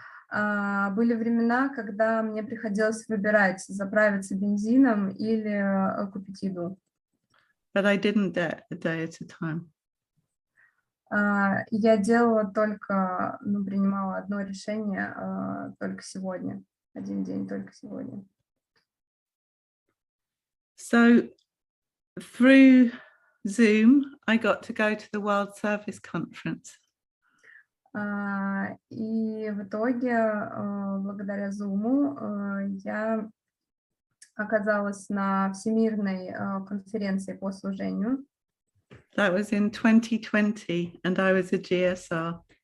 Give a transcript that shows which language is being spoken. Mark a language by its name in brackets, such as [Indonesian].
[Russian] Были времена, когда мне приходилось выбирать, заправиться бензином или купить еду. [English] But I didn't do it a day at a time. [Russian] Я делала только, принимала одно решение только сегодня, один день только сегодня. [English] So through Zoom, I got to go to the World Service Conference. [Russian] И в итоге, благодаря Zoom, я оказалась на Всемирной конференции по служению. [English] That was in 2020, and I was a GSR.